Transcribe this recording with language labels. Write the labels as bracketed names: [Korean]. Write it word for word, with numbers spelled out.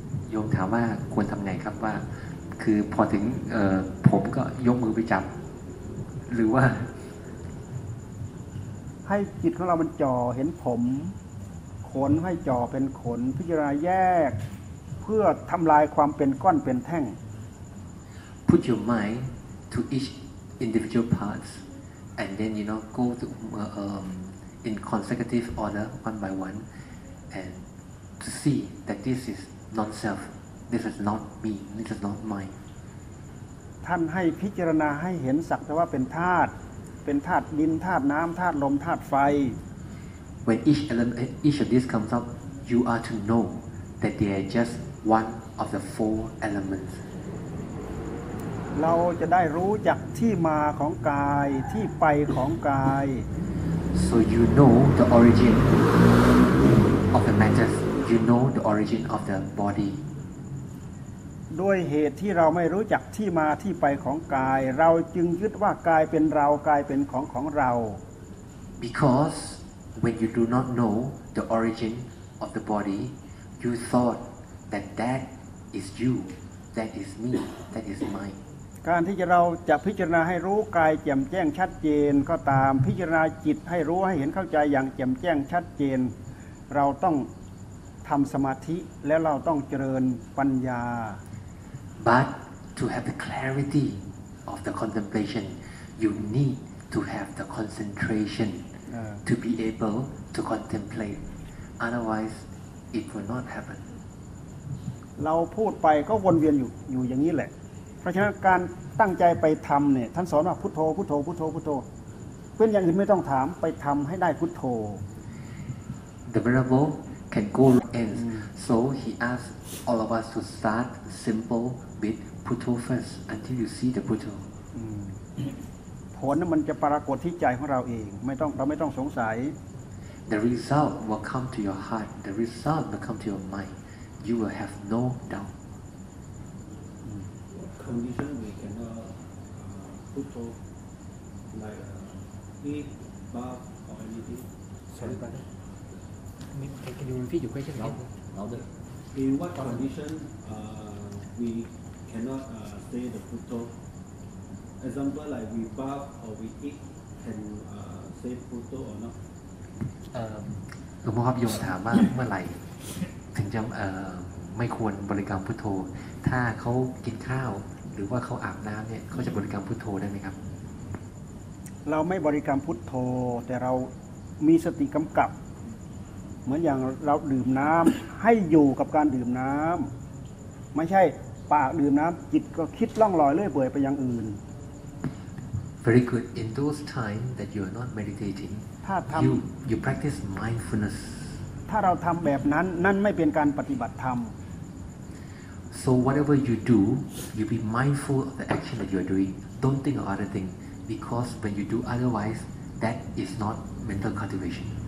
[Thai] โยมถามว่าควรทำไงครับว่าคือพอถึงผมก็ยกมือไปจับหรือว่า ให้จิตของเรามันจ่อเห็นผมขนให้จ่อเป็นขนพิจารณาแยกเพื่อทำลายความเป็นก้อนเป็นแท่ง [English] Put your mind to each individual parts and then you know go to uh, um, in consecutive order one by one and to see that this is non self this is not me this is not mine [Thai] ท่านให้พิจารณาให้เห็นสักแต่ว่าเป็นธาตุเป็นธาตุดินธาตุน้ำธาตุลมธาตุไฟ [English] When each element each of these comes up you are to know that they are just one of the four elements [Thai] เราจะได้รู้จักที่มาของกายที่ไปของกาย [English] So you know the origin of the matter you know the origin of the body [Thai] ด้วยเหตุที่เราไม่รู้จักที่มาที่ไปของกายเราจึงยึดว่ากายเป็นเรากายเป็นของของเรา [English] Because when you do not know the origin of the body you thought that that is you that is me that is mine [Thai] การที่เราจะพิจารณาให้รู้กายแจ่มแจ้งชัดเจนก็ตามพิจารณาจิตให้รู้ให้เห็นเข้าใจอย่างแจ่มแจ้งชัดเจนเราต้องทำสมาธิและเราต้องเจริญปัญญา [English] But to have the clarity of the contemplation, you need to have the concentration uh, to be able to contemplate. Otherwise, it will not happen. [Thai] เราพูดไปก็วนเวียนอยู่อยู่อย่างนี้แหละเพราะฉะนั้นการตั้งใจไปทำเนี่ยท่านสอนว่าพุทโธพุทโธพุทโธพุทโธเป็นอย่างอื่นไม่ต้องถามไปทำให้ได้พุทโธ [English] The variable can go ends. Mm. So he asks all of us to start simple. Putto first until you see the putto [Thai] ผลนั้นมันจะปรากฏที่ใจของเราเองไม่ต้องเราไม่ต้องสงสัย [English] The result will come to your heart the result will come to your mind you will have no doubt condition we cannot uh, putto like uh, eat bath or anything sorry brother can you repeat your question louder louder in what condition uh, we cannot uh, say the putto. Example like we bath or we eat can you uh, say putto or not? [Thai] เอ่อหลวงพ่อครับโยมถามว่าเมื่อไหร่ถึงจะเอ่อไม่ควรบริกรรมพุทโธถ้าเขากินข้าวหรือว่าเขาอาบน้ำเนี่ยเขาจะบริกรรมพุทโธได้ไหมครับ เราไม่บริกรรมพุทโธแต่เรามีสติกำกับเหมือนอย่างเราดื่มน้ำให้อยู่กับการดื่มน้ำไม่ใช่ปากดื่มน้ำจิตก็คิดล่องลอยเรื่อยเปื่อยไปอย่างอื่น [English] Very good in those time that you are not meditating [Thai] ถ้าทำ [English] you, you practice mindfulness [Thai] ถ้าเราทำแบบนั้นนั่นไม่เป็นการปฏิบัติธรรม [English] So whatever you do you be mindful of the action that you are doing don't think of other thing because when you do otherwise that is not mental cultivation